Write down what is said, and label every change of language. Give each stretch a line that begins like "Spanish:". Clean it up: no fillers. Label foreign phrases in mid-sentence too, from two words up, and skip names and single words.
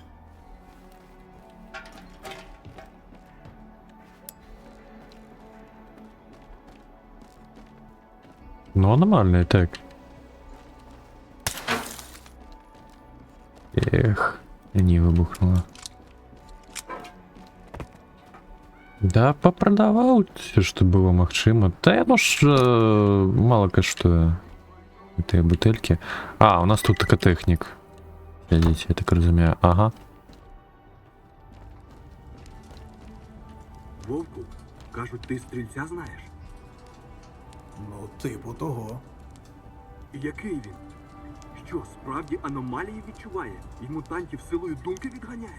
Russian: Ну, нормально, так.
Belarusian: Эх, не выбухнула.
Russian: Да, попродавал все, что было магчыма.
Belarusian: Да яно ж мало каштуе. Этой бутыльки.
Russian: А, у нас тут экотехник. Глядите, я так разумею. Ага.
Ukrainian: Вовку, кажуть, ти стрільця знаєш? Ну, типу того. Який він? Що, справді аномалії відчуває і мутантів силою думки відганяє?